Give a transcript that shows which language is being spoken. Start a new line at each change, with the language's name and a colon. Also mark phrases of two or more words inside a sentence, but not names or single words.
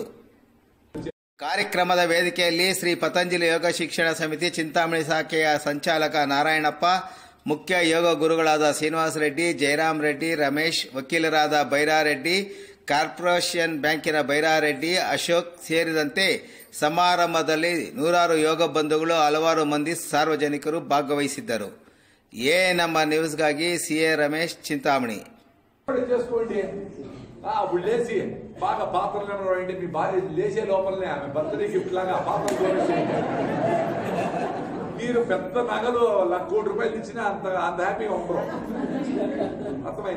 Kannada: ಕಾರ್ಯಕ್ರಮದ ವೇದಿಕೆಯಲ್ಲಿ ಶ್ರೀ ಪತಂಜಲಿ ಯೋಗ ಶಿಕ್ಷಣ ಸಮಿತಿ ಚಿಂತಾಮಣಿ ಶಾಖೆಯ ಸಂಚಾಲಕ ನಾರಾಯಣಪ್ಪ, ಮುಖ್ಯ ಯೋಗ ಗುರುಗಳಾದ ಶ್ರೀನಿವಾಸ ರೆಡ್ಡಿ, ಜಯರಾಮ್ ರೆಡ್ಡಿ, ರಮೇಶ್, ವಕೀಲರಾದ ಬೈರಾರೆಡ್ಡಿ, ಕಾರ್ಪೊರೇಷನ್ ಬ್ಯಾಂಕಿನ ಬೈರಾರೆಡ್ಡಿ, ಅಶೋಕ್ ಸೇರಿದಂತೆ ಸಮಾರಂಭದಲ್ಲಿ ನೂರಾರು ಯೋಗ ಬಂಧುಗಳು, ಹಲವಾರು ಮಂದಿ ಸಾರ್ವಜನಿಕರು ಭಾಗವಹಿಸಿದ್ದರು. ನಮ್ಮ ನ್ಯೂಸ್ಗಾಗಿ ಸಿಎ ರಮೇಶ್, చింతామణి.
Telugu: బాగా పాత్రలు మీ భార్య లేచే లోపలనే ఆమె
English: birthday gift
Telugu: లాగా పాత్రలు మీరు పెద్ద నగలు ₹1 కోటి ఇచ్చినా అంత హ్యాపీగా ఉండరు. అర్థమైనా?